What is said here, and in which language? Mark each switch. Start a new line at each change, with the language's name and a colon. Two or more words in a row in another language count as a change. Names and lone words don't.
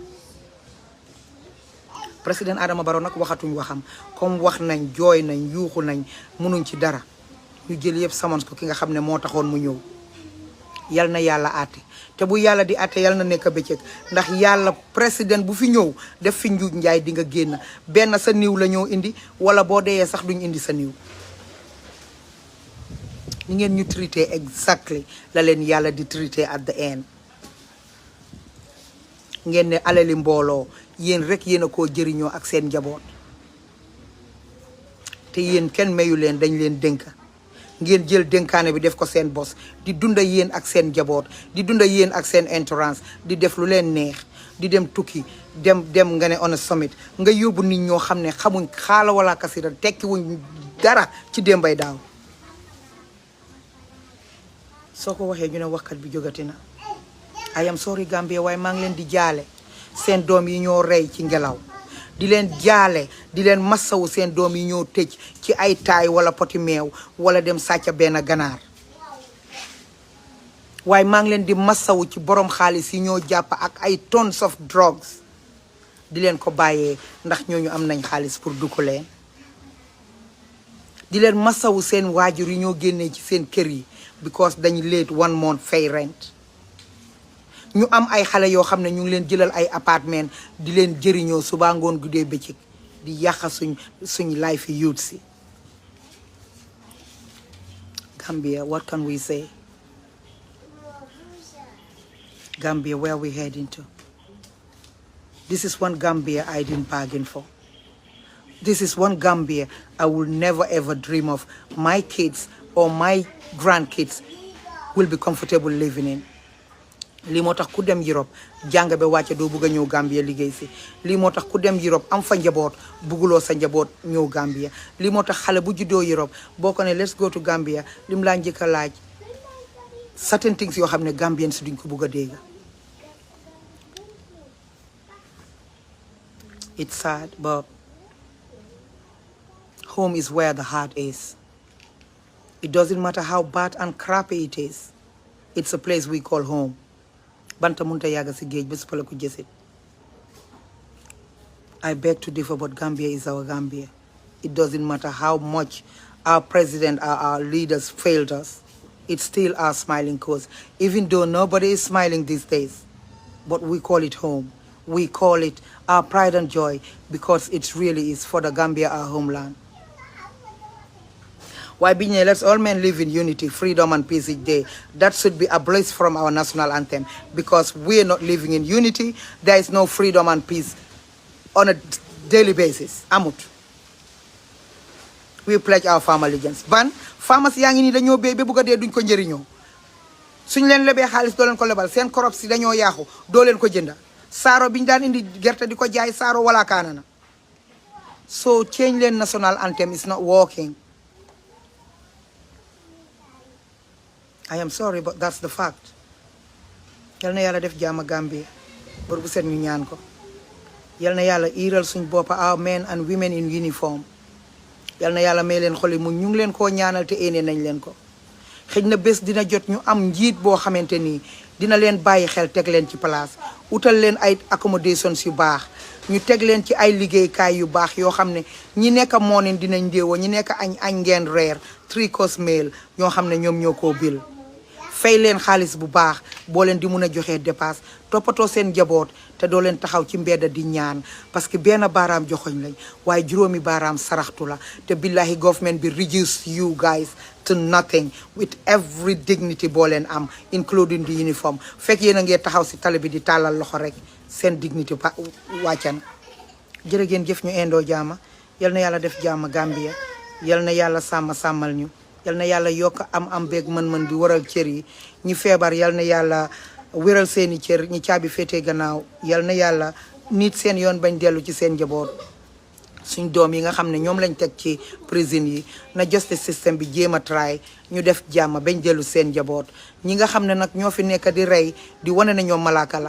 Wolof: président Adama Barrow nag waxatuñ waxam comme wax nañ jooy nañ yuuxu nañ munuñ ci dara ñu jël yëpp samons ko ki nga xam ne moo taxoon mu ñëw yal na yàlla àtte te bu yàlla di àtte yal na nekk bëccëg ndax yàlla président bu fi ñëw def fi njuuj njaay di nga génn benn sa niw la ñoo indi wala boo deyee sax duñ indi sa niw ni ngeen ñu traité exactly la leen yàlla di traité
English: at the end
Wolof: ngeen ne alali mbooloo yéen rek yéen a koo jëriñoo ak seen njaboot te yéen kenn mayu leen dañ leen dénka ngeen jël dénkaane bi def ko seen bos di dunda yéen ak seen njaboot di dunda yéen ak seen entourage di def lu leen neex di dem tukki dem nga ne
English: on a summit
Wolof: nga yóbbu nit ñoo xam ne xamuñ xaala wala kasira tekki wuñ dara ci démbay daaw soo ko waxee ñu ne waxkat bi jógati na
English: I am sorry Gambia
Wolof: waaye maa ngi leen di jaale seen doom yi ñoo rey ci ngelaw di leen jaale di leen massawu seen doom yi ñoo tëj ci ay taay wala poti meew wala dem sàcca benn ganaar waaye maa ngi leen di massawu ci borom xaalis yi ñoo jàpp ak ay
English: tons of drugs
Wolof: di leen ko bàyyee ndax ñooñu am nañ xaalis pour du ko leen di leen massawu seen waajur yi ñoo génnee ci seen kër yi because dañu
English: late 1 month
Wolof: fay rent ñu am ay xale yoo xam ne ñu ngi leen jëlal ay appartement di leen jëriñoo suba ngoon guddee bëccëg di yàq suñ
English: life youth
Wolof: si
English: Gambia, what can we say? Gambia, where are we heading to? This is one Gambia I didn't bargain for. This is one Gambia I will never ever dream of my kids or my grandkids will be comfortable living in.
Wolof: lii moo tax ku dem Europe jàng ba wàcce doo bugg a ñëw Gambia liggéey si lii moo tax ku dem Europe am fa njaboot bugguloo sa njaboot ñëw Gambia lii moo tax xale bu juddoo Europe boo ko ne
English: let's go to Gambia
Wolof: lim laa njëkk a laaj
English: certain things
Wolof: yoo xam ne Gambians si duñ ko bugg a dégg.
English: It's sad but home is where the heart is. It doesn't matter how bad and crappy it is. It's a place we call home.
Wolof: Banta munta yaga si géej bés pala ko jësit.
English: I beg to differ, but Gambia is our Gambia. It doesn't matter how much our president, our leaders failed us. It's still our smiling coast. Even though nobody is smiling these days. But we call it home. We call it our pride and joy because it really is for the Gambia, our homeland. Why being let's all men live in unity, freedom and peace each day. That should be abolished from our national anthem because we are not living in unity. There is no freedom and peace on a daily basis.
Wolof: Amut.
English: We pledge our farm allegiance.
Wolof: Ban farmers yaa ngi nii dañoo béy ba bugg a dee duñ ko njëriñoo suñ leen lebee xaalis doo leen ko lebal seen korop si dañoo yaaxu doo leen ko jënda saaro biñ daan indi gerte di ko jaay saaro wala kaana na so change leen
English: national anthem is not working. I am sorry, but that's the fact.
Wolof: Yal na yàlla def jaama Gambia bor bu set ñu ñaan ko yal na yàlla iiral suñ boppa
English: our men and women in uniform
Wolof: yal na yàlla may leen xoli mu ñu ngi leen koo ñaanal te éene nañ leen ko xëj na bés dina jot ñu am njiit boo xamante nii dina leen bàyyi xel teg leen ci place utal leen ay accommodations yu baax ñu teg leen ci ay liggéeykaay yu baax yoo xam ne ñi nekk morning dinañ ndéewoo ñi nekk añ ngeen reer
English: 3 course meal
Wolof: ñoo xam ne ñoom ñoo koo bil fay leen xaalis bu baax boo leen di mun a joxee dépasse toppatoo seen njaboot te doo leen taxaw ci mbedda di ñaan
French: parce que
Wolof: benn baaraam joxoñ lañ waaye juróomi baaraam saraxtu la te billahi government bi
English: reduce you guys to nothing with every dignity
Wolof: boo leen am
English: including the
Wolof: uniform fekk yéen a ngee taxaw si tali bi di tàllal loxo rek seen dignity wàccan jërë ngeen jëf ñu indoo jaama yal na yàlla def jaama Gambia yal na yàlla sàmmal ñu yal na yàlla yokk am beeg mën-mën bi waral cër yi ñi feebar yal na yàlla wéral seeni cër ñi caabi féetee gannaaw yal na yàlla nit seen yoon bañ dellu ci seen njaboot suñ doom yi nga xam ne ñoom lañ teg ci prison yi na
English: justice system
Wolof: bi jéem a try ñu def jàmm bañ dellu seen njaboot ñi nga xam ne nag ñoo fi nekk di rey di wane ne ñoom malaaka la